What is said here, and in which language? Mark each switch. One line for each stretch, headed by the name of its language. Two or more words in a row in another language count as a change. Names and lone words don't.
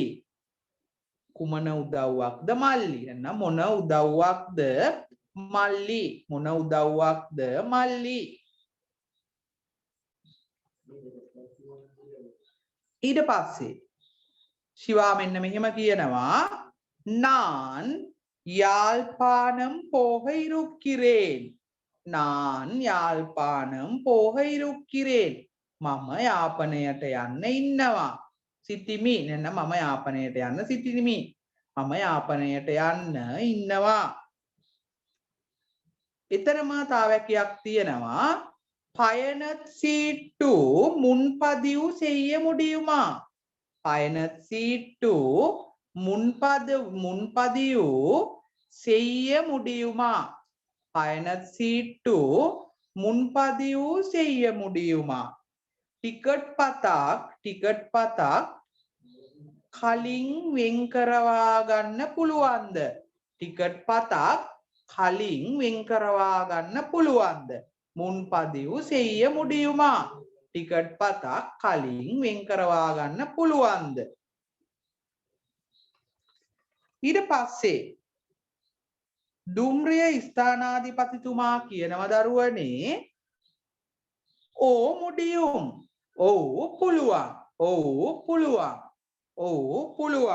Sinhala: කුමන උදව්වක්ද මල්ලි? එන්න මොන උදව්වක්ද මල්ලි? මොන උදව්වක්ද මල්ලි? ඊට පස්සේ ශිවා මෙන්න මෙහෙම කියනවා
Tamil: நான் யாழ்ப்பாணம் போக இருக்கிறேன். நான் யாழ்ப்பாணம் போக இருக்கிறேன்.
Sinhala: මම යාපනයට යන්න ඉන්නවා. සිටිමි. නේද? මම යාපනයට යන්න සිටිමි. මම යාපනයට යන්න ඉන්නවා. එතරම් තාවැකියක් තියෙනවා.
Tamil: பயணச்சீட்டு முன்பதிவு செய்ய முடியுமா? பயணச்சீட்டு முன்பதிவு செய்ய முடியுமா? பயணச்சீட்டு முன்பதிவு செய்ய முடியுமா?
Sinhala: ටිකට් පතක් කලින් වෙන් කරවා ගන්න පුළුවන්ද? ටිකට් පතක් කලින් වෙන් කරවා ගන්න පුළුවන්ද?
Tamil: මුන්පදිව් செய்ய முடியுமா?
Sinhala: ටිකට් පතක් කලින් වෙන් කරවා ගන්න පුළුවන්ද? ඊට පස්සේ දුම්රිය ස්ථානාධිපතිතුමා කියනවා දරුවනේ
Tamil: ஓ முடியும்
Sinhala: ඔව් පුළුවන් ඔව් පුළුවන් ඔව් පුළුවන්